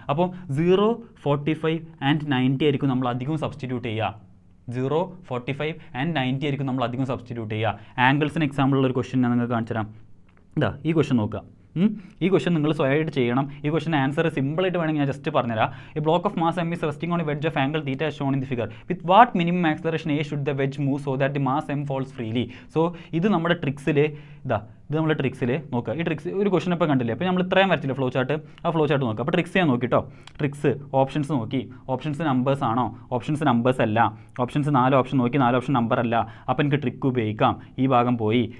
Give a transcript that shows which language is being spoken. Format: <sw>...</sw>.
<ml>അപ്പോൾ 0, 45 and 90 ആയിരിക്കും നമ്മൾ അധികം സബ്സ്റ്റിറ്റ്യൂട്ട് ചെയ്യുക. 0, 45 and 90 ആയിരിക്കും നമ്മൾ അധികം സബ്സ്റ്റിറ്റ്യൂട്ട് ചെയ്യുക. ആംഗിൾസിന് എക്സാമ്പിൾ ഉള്ള ഒരു ക്വസ്റ്റ്യൻ ഞാൻ നിങ്ങൾക്ക് കാണിച്ചു തരാം. ഈ ക്വസ്റ്റ്യൻ നോക്കുക. ഈ ക്വസ്റ്റൻ നിങ്ങൾ സ്വയമായിട്ട് ചെയ്യണം. ഈ ക്വസ്റ്റൻ ആൻസർ സിമ്പിളായിട്ട് വേണമെങ്കിൽ ഞാൻ ജസ്റ്റ് പറഞ്ഞുതരാം.</ml> <en>A block of mass m is resting on a wedge of angle theta as shown in the figure. With what minimum acceleration a should the wedge move so that the mass m falls freely?</en> <ml>So ഇത് നമ്മുടെ ട്രിക്സിൽ ഇത് നമ്മുടെ ട്രിക്സിൽ നോക്കുക. ഈ tricks ഒരു question ഇപ്പോൾ കണ്ടില്ലേ, അപ്പോൾ നമ്മൾ ഇത്രയും വരച്ചില്ല ഫ്ലോ ചാർട്ട്, ആ ഫ്ലോ ചാർട്ട് നോക്കുക. അപ്പോൾ ട്രിക്സ് ഞാൻ നോക്കിട്ടോ, ട്രിക്സ് ഓപ്ഷൻസ് നോക്കി, ഓപ്ഷൻസ് നമ്പേഴ്സ് ആണോ, ഓപ്ഷൻസ് നമ്പേഴ്സ് അല്ല, ഓപ്ഷൻസ് 4 ഓപ്ഷൻ നോക്കി, 4 ഓപ്ഷൻ നമ്പർ അല്ല, അപ്പോൾ എനിക്ക് ട്രിക്ക് ഉപയോഗിക്കാം. ഈ ഭാഗം പോയി.</ml>